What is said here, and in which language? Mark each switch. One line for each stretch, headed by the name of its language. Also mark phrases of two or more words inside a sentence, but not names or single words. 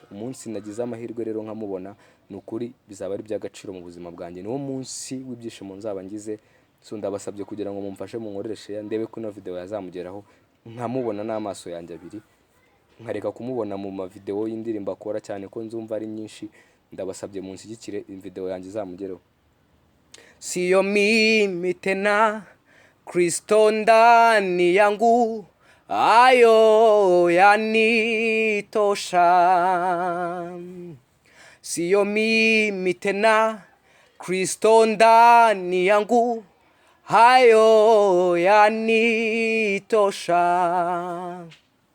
Kinyarwanda: Umunsi nagize amahirwe rero nkamubona nukuri bizaba ari by'agaciro mu buzima bwanjye. Niwo munsi w'ibyishimo nzaba ngize. So ndabasabye kugira ngo mumfashe munkoreshe ndebe ko ino video yazamugeraho nkamubona n'amaso yanjye abiri, nkareka kumubona mu ma video y'indirimbo akora cyane ko nzumva ari nyinshi. Ndabasabye munshyigikire video yanjye izamugereho.
Swahili: Sio mimi tena, Kristo ndani yangu, ayo yanitosha. Sio mimi tena, Kristo ndani yangu, hayo yanitosha.